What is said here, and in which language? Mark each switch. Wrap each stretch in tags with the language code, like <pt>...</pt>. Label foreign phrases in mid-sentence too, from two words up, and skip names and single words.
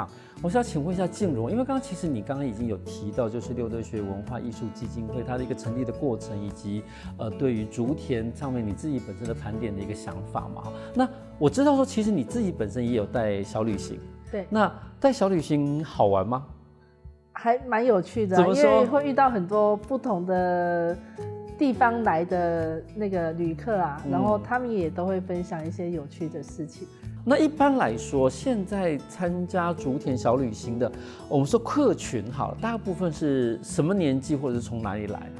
<zh>我想請問一下靜蓉，因為其實你剛剛已經有提到，就是六德學文化藝術基金會它的一個成立的過程，以及對於竹田上面你自己本身的盤點的一個想法嘛。那我知道說，其實你自己本身也有帶小旅行，對，那帶小旅行好玩嗎？还蛮有趣的，因为会遇到很多不同的地方来的那个旅客啊，然后他们也都会分享一些有趣的事情。那一般来说，现在参加竹田小旅行的，我们说客群好，大部分是什么年纪，或者是从哪里来啊？</zh>